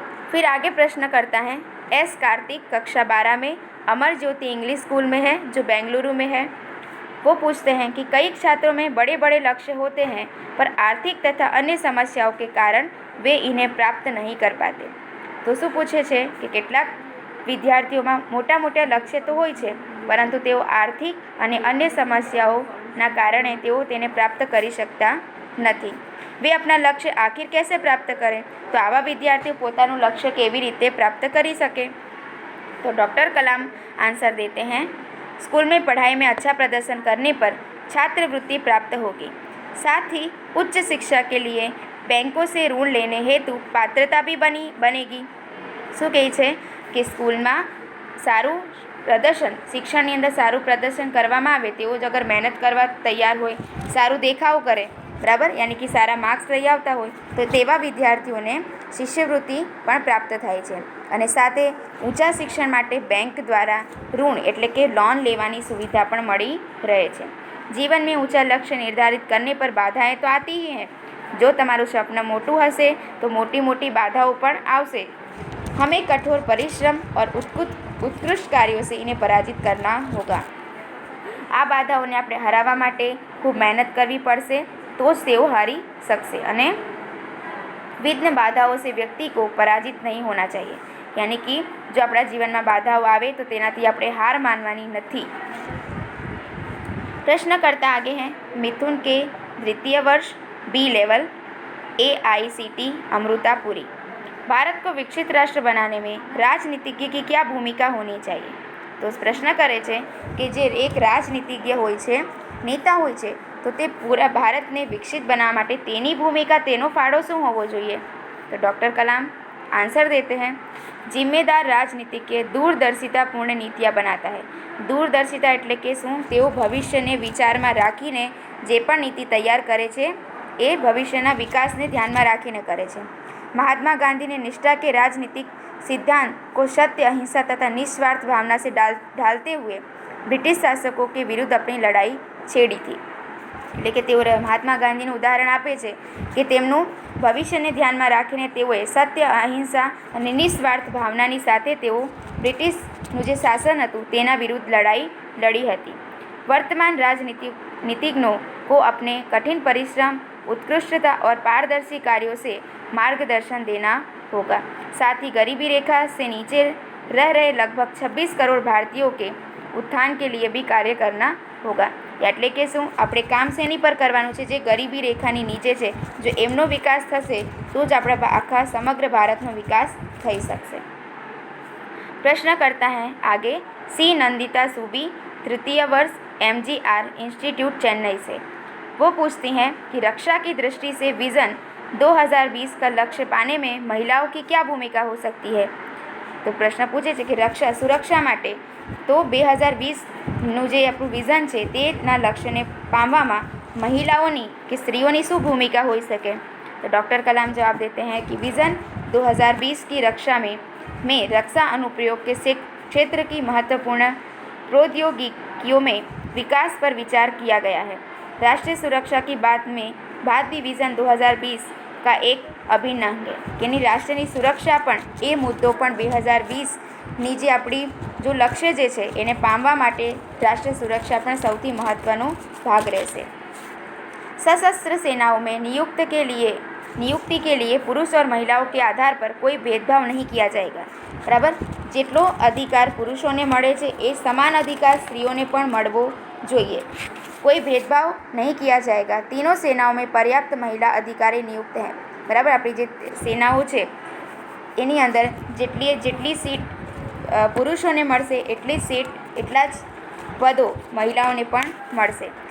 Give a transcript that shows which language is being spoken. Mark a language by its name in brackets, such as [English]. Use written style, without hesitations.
[Hindi] फिर आगे प्रश्न करता है एस कार्तिक कक्षा 12 में अमर ज्योति इंग्लिश स्कूल में है, जो बेंगलुरु में है। वो पूछते हैं कि कई छात्रों में बड़े बड़े लक्ष्य होते हैं, पर आर्थिक तथा अन्य समस्याओं के कारण वे इन्हें प्राप्त नहीं कर पाते। [Gujarati] तो શું પૂછે છે કે કેટલાક વિદ્યાર્થીઓમાં મોટા મોટા લક્ષ્ય તો હોય છે, પરંતુ તેઓ આર્થિક અને અન્ય સમસ્યાઓના કારણે તેઓ તેને પ્રાપ્ત કરી શકતા નથી। [Hindi] वे अपना लक्ष्य आखिर कैसे प्राप्त करें? [Gujarati] तो आवा विद्यार्थी पोतानुं लक्ष्य केवी रीते प्राप्त करी सके? [Hindi] तो डॉक्टर कलाम आंसर देते हैं, स्कूल में पढ़ाई में अच्छा प्रदर्शन करने पर छात्रवृत्ति प्राप्त होगी। साथ ही उच्च शिक्षा के लिए बैंकों से ऋण लेने हेतु पात्रता भी बनेगी। [Gujarati] શું કહે છે કે સ્કૂલમાં સારું પ્રદર્શન, શિક્ષણની અંદર સારું પ્રદર્શન કરવામાં આવે, તેઓ જ અગર મહેનત કરવા તૈયાર હોય, સારું દેખાવ કરે, બરાબર, યાની કે સારા માર્ક્સ લઈ આવતા હોય, તો તેવા વિદ્યાર્થીઓને શિષ્યવૃત્તિ પણ પ્રાપ્ત થાય છે। અને સાથે ઊંચા શિક્ષણ માટે બેંક દ્વારા ऋण એટલે કે લોન લેવાની સુવિધા પણ મળી રહે છે। [Hindi] જીવન में ऊंचा लक्ष्य निर्धारित करने पर बाधाएं तो आती ही हैं। [Gujarati] जो તમારું સપનું મોટું હશે તો મોટી મોટી બાધાઓ પણ આવશે। [Hindi] हमें कठोर परिश्रम और उत्कृष्ट कार्यों से इन्हें पराजित करना होगा। [Gujarati] આ બાધાઓને આપણે હરાવવા માટે ખૂબ મહેનત કરવી પડશે, તો જ તેઓ હારી શકશે। [Hindi] અને विघ्न बाधाओं से व्यक्ति को पराजित नहीं होना चाहिए, यानी कि जो [Gujarati] આપણા જીવનમાં બાધાઓ આવે તો તેનાથી આપણે હાર માનવાની નથી। [Hindi] प्रश्नकर्ता आगे हैं मिथुन के द्वितीय वर्ष बी लेवल AICT अमृतापुरी। भारत को विकसित राष्ट्र बनाने में राजनीतिज्ञ की क्या भूमिका होनी चाहिए? [Gujarati] तो प्रश्न करे છે કે જે એક રાજનીતિજ્ઞ હોય છે, નેતા હોય છે, તો તે પૂરા ભારતને વિકસિત બનાવવા માટે તેની ભૂમિકા, તેનો ફાળો શું હોવો જોઈએ? [Hindi] તો ડૉક્ટર કલામ आंसर देते हैं जिम्मेदार राजनीतिज्ञ दूरदर्शितापूर्ण नीतियाँ बनाता है। [Gujarati] दूरदर्शिता એટલે કે શું? તેઓ ભવિષ્યને વિચારમાં રાખીને જે પણ નીતિ તૈયાર કરે છે એ ભવિષ્યના વિકાસને ધ્યાનમાં રાખીને કરે છે। [Hindi] महात्मा गांधी ने निष्ठा के राजनीतिक सिद्धांत को सत्य, अहिंसा तथा निस्वार्थ भावना से ढालते हुए ब्रिटिश शासकों के विरुद्ध अपनी लड़ाई छेड़ी थी। [Gujarati] એટલે કે તેઓ મહાત્મા ગાંધીનું ઉદાહરણ આપે છે કે તેમનું ભવિષ્યને ધ્યાનમાં રાખીને તેઓએ સત્ય, અહિંસા અને નિસ્વાર્થ ભાવનાની સાથે તેઓ બ્રિટિશનું જે શાસન હતું તેના વિરુદ્ધ લડાઈ લડી હતી। [Hindi] वर्तमान राजनीतिज्ञों को अपने कठिन परिश्रम, उत्कृष्टता और पारदर्शी कार्यों से मार्गदर्शन देना होगा। साथ ही गरीबी रेखा से नीचे रह रहे लगभग 26 करोड़ भारतीयों के उत्थान के लिए भी कार्य करना होगा। [Gujarati] એટલે કે શું? આપણે કામ શેની પર કરવાનું છે? જે ગરીબી રેખાની નીચે છે, જો એમનો વિકાસ થશે તો જ આપણા આખા સમગ્ર ભારતનો વિકાસ થઈ શકશે। [Hindi] प्रश्न करता है आगे सी नंदिता सूबी, तृतीय वर्ष MGR इंस्टीट्यूट चेन्नई से। वो पूछती हैं कि रक्षा की दृष्टि से विज़न 2020 का लक्ष्य पाने में महिलाओं की क्या भूमिका हो सकती है? [Gujarati] तो प्रश्न पूछे છે કે રક્ષા, સુરક્ષા માટે તો 2020નું જે આપણું વિઝન છે તેના લક્ષ્યને પામવામાં મહિલાઓની કે સ્ત્રીઓની શું ભૂમિકા હોઈ શકે? [Hindi] तो डॉक्टर कलाम जवाब देते हैं कि विज़न 2020 की रक्षा में रक्षा अनुप्रयोग के क्षेत्र की महत्वपूर्ण प्रौद्योगिकियों में विकास पर विचार किया गया है। राष्ट्रीय सुरक्षा की बात भी विज़न 2020 का एक अभिन्न अंग है कि राष्ट्रीय सुरक्षा पण ए मुद्दों पण 2020ની જે આપણી जो लक्ष्य जे છે [Gujarati] એને પામવા માટે રાષ્ટ્રીય સુરક્ષા પણ સૌથી મહત્ત્વનો ભાગ રહેશે। [Hindi] सशस्त्र सेनाओं में नियुक्ति के लिए पुरुष और महिलाओं के आधार पर कोई भेदभाव नहीं किया जाएगा। [Gujarati] बराबर, જેટલો અધિકાર પુરુષોને મળે છે એ સમાન અધિકાર સ્ત્રીઓને પણ મળવો જોઈએ। [Hindi] कोई भेदभाव नहीं किया जाएगा। तीनों सेनाओं में पर्याप्त महिला अधिकारी नियुक्त हैं। [Gujarati] बराबर, આપણી જે સેનાઓ છે એની અંદર જેટલી સીટ પુરુષોને મળશે એટલી જ સીટ, એટલા જ પદો મહિલાઓને પણ મળશે।